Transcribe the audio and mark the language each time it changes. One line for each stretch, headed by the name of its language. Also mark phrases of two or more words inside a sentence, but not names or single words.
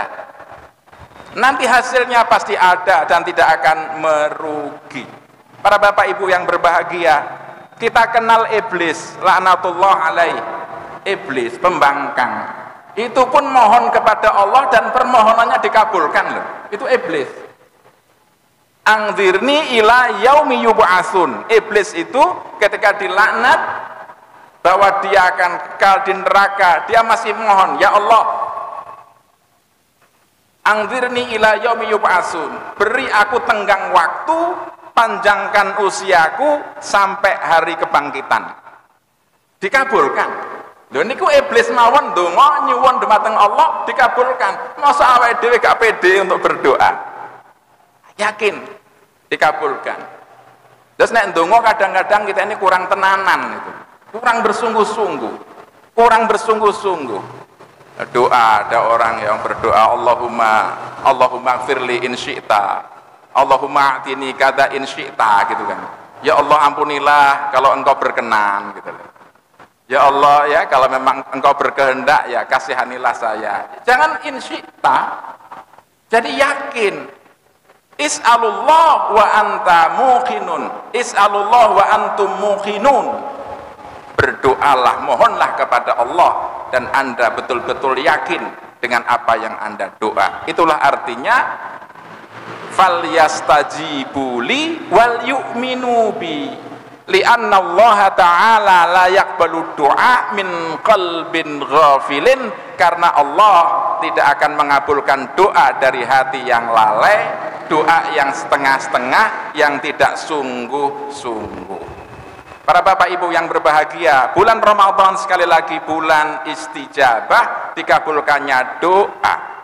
Indonesian: Nanti hasilnya pasti ada dan tidak akan merugi. Para bapak ibu yang berbahagia, kita kenal iblis,
Arabic: لعنة الله عليه.
Indonesian: Iblis pembangkang, itu pun mohon kepada Allah dan permohonannya dikabulkan loh. Itu iblis.
Arabic: أنظرني إلى يوم يبعثون.
Indonesian: Iblis itu ketika dilaknat bahwa dia akan kekal di neraka, dia masih mohon, ya Allah,
Arabic: أنظرني إلى يوم يبعثون,
Indonesian: beri aku tenggang waktu, panjangkan usiaku sampai hari kebangkitan. Dikabulkan.
Javanese: Lho niku iblis mawon ndonga nyuwun dumateng Allah dikabulkan.
Indonesian: Masa
Javanese: awake dhewe
Indonesian: gak pede untuk berdoa? Yakin dikabulkan. Terus
Javanese: nek ndonga
Indonesian: kadang-kadang kita ini kurang tenanan itu. Kurang bersungguh-sungguh. Kurang bersungguh-sungguh. Doa, ada orang yang berdoa
Arabic: اللهم اغفر لي إن شئت, اللهم آتني كذا إن شئت,
Indonesian: gitu kan. Ya Allah ampunilah kalau engkau berkenan, gitu loh. Ya Allah ya, kalau memang engkau berkehendak ya kasihanilah saya. Jangan
Arabic: إن شئت.
Indonesian: Jadi yakin.
Arabic: اسألوا الله وأنت موقنون، اسألوا الله وأنتم موقنون.
Indonesian: Berdoalah, mohonlah kepada Allah dan Anda betul-betul yakin dengan apa yang Anda doa. Itulah artinya
Arabic: فليستجيبوا لي وليؤمنوا بي لأن الله تعالى لا يقبل دعاء من قلب غافل,
Indonesian: karena Allah tidak akan mengabulkan doa dari hati yang lalai, doa yang setengah-setengah, yang tidak sungguh-sungguh. Para bapak ibu yang berbahagia, bulan Ramadan sekali lagi bulan istijabah, dikabulkannya doa.